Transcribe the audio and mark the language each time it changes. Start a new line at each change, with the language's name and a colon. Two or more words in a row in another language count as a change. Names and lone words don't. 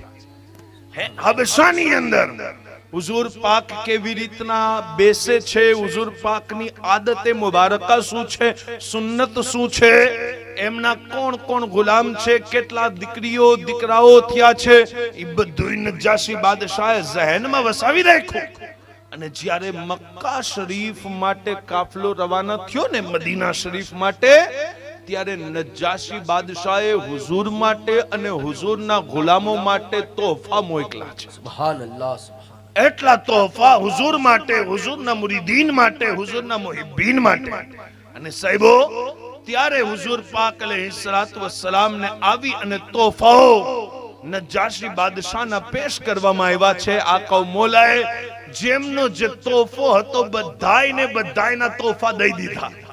Gujarati: હે હબશાની અંદર હુઝુર પાક કેવી રીતના બેસે છે, હુઝુર પાકની આદતે મુબારકા શું છે, સુન્નત શું છે, એમના કોણ કોણ ગુલામ છે, કેટલા દીકરીઓ દીકરાઓ થયા છે, એ બધું નજાશી બાદશાહે ઝહેનમાં વસાવી રાખ્યું. અને જ્યારે મક્કા શરીફ માટે કાફલો રવાના થયો ને મદીના શરીફ માટે, ત્યારે નજાશી બાદશાહે હુઝુર માટે અને હુઝુરના ગુલામો માટે તોહફા મોકલા છે.
Arabic: سبحان الله سبحان
Gujarati: એટલા તોહફા હુઝુર માટે, હુઝુરના મુરીદીન માટે, હુઝુરના મુહિબ્બીન માટે. અને સાહેબો ત્યારે હુઝુર પાક અલૈહિસ્સલાતુ વસ્સલામ ને આવી અને તોહફાઓ નજાશી બાદશાહના પેશ કરવામાં આવ્યા છે. આ કૌમ મોલાએ જેમનો જે તોહફો હતો બધાયના તોહફા દઈ દીધા.